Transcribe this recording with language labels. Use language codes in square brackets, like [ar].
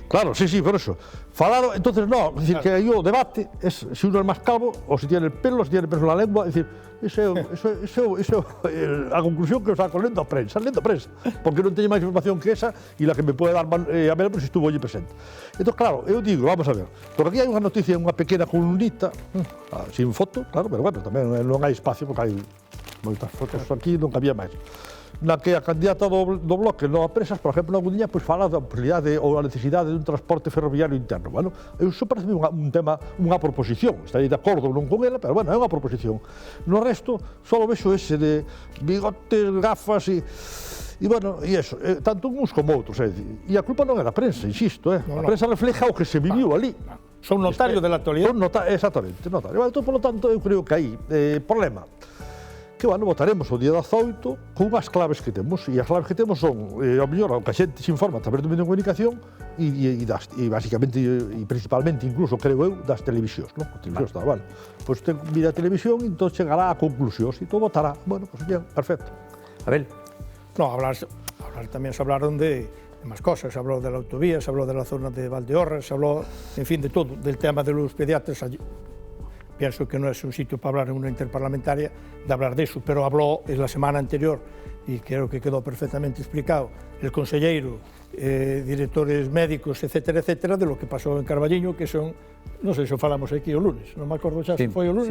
[es] Claro, sí, por eso. Falaron, entonces no, es decir, que aí o debate es si uno es más calvo o si tiene el pelo, si tiene el pelo en la lengua, es decir, eso [gl] a conclusión que os saco lendo a prensa, porque non teño máis información que esa [es] e la que me pode dar a ver si estuvo allí presente. [gl] Entón, claro, eu digo, vamos a ver, porque aquí hai unha noticia, unha pequena columnita, [es] sin foto, [gl] claro, pero bueno, tamén non hai espacio porque hai moitas fotos aquí non cabía máis. Na que a candidata do Bloque non a Presas, por exemplo, na Gudiña, pois fala da posibilidade ou a necesidade de un transporte ferroviario interno. Bueno, iso parece un tema, unha proposición. Estarei de acordo non con ela, pero bueno, é unha proposición. No resto, só vexo ese de bigotes, gafas e bueno, e eso, tanto uns como outros. E a culpa non é da prensa, insisto. A prensa refleja o que se viviu ali. [es] Son notario de la actualidad. [gl] Exactamente, notario. Entón, [es] por lo tanto, [gl] eu creo que aí, problema, que, bueno, votaremos o día 18 con unhas claves que temos, e as claves que temos son, ao mellor, o que a xente se informa a través do medio de comunicación e basicamente, e principalmente, incluso, creo eu, das televisións, non? A televisión está, bueno, pois ten mira a televisión e entón chegará a conclusións e todo votará. [es] Bueno, pois bien, perfecto. Abel. No, tamén se hablaron de más cosas, se habló de la autovía, se habló de la zona de Valdeorras, se habló, en fin, de todo, del tema de los pediatras. Pienso que no es un sitio para hablar en una interparlamentaria de hablar de eso, pero habló en la semana anterior, y creo que quedó perfectamente explicado, el consellero, directores médicos, etcétera, etcétera, de lo que pasó en Carballiño, que son, [gl] non sei se falamos aquí o lunes, [es] non me acordo xa se foi o lunes.